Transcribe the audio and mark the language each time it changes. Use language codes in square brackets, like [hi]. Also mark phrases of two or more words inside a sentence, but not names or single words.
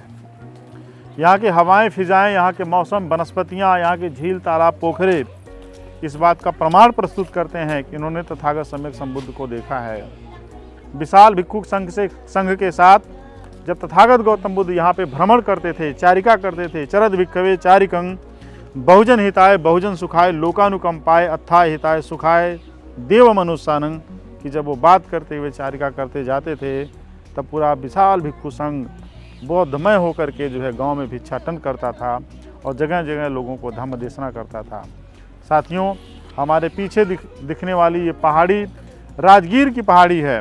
[hi] यहाँ की हवाएं फिजाएं, यहाँ के मौसम, वनस्पतियाँ, यहाँ के झील तालाब पोखरे इस बात का प्रमाण प्रस्तुत करते हैं कि इन्होंने तथागत सम्यक संबुद्ध को देखा है। विशाल भिक्षुक संघ के साथ जब तथागत गौतम बुद्ध यहाँ पे भ्रमण करते थे, चारिका करते थे, [pi] चरद भिक्खवे चारिकं बहुजन हिताय बहुजन सुखाय लोकानुकंपाय अत्थाय हिताय सुखाय देव मनुष्यानंग, [hi] कि जब वो बात करते हुए चारिका करते जाते थे तब पूरा विशाल भिक्षु संघ बौद्धमय होकर के जो है गांव में भिक्षाटन करता था और जगह जगह लोगों को धम्म देशना करता था। साथियों, हमारे पीछे दिखने वाली ये पहाड़ी राजगीर की पहाड़ी है।